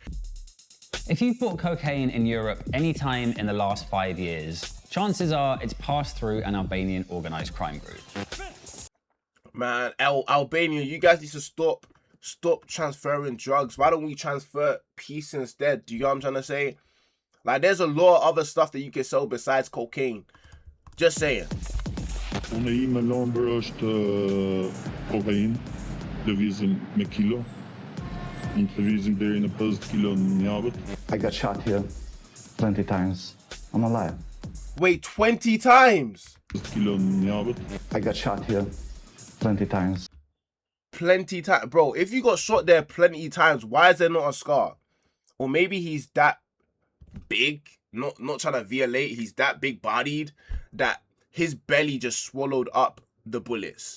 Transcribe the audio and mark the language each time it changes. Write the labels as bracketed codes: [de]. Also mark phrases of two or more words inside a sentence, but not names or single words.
[en] If you've bought cocaine in Europe any time in the last 5 years, chances are it's passed through an Albanian organised crime group. Man, Albania, you guys need to stop transferring drugs. Why don't we transfer peace instead? Do you know what I'm trying to say? Like, there's a lot of other stuff that you can sell besides cocaine. Just saying. [sq] Unë ime lëndër është kokain, lëvizim me kilo. Unë lëvizim deri në 50 kilo në javë. [en] I got shot here 20 times. I'm alive. Wait, 20 times? [sq] 50 kilo në javë. [en] I got shot here 20 times. Plenty times. Bro, if you got shot there plenty times, why is there not a scar? Or maybe he's that big, not trying to violate, he's that big bodied that his belly just swallowed up the bullets.